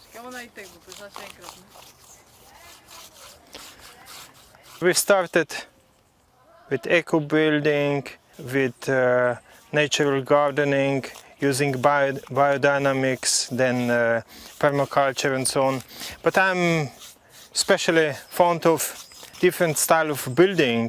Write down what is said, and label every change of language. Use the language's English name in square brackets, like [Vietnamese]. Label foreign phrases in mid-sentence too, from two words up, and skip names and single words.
[Slovenian] Kamo naj tek bo, prišla še enkrat, ne? [English] We started with eco-building, with natural gardening, using biodynamics, then permaculture and so on. But I'm especially fond of different style of building.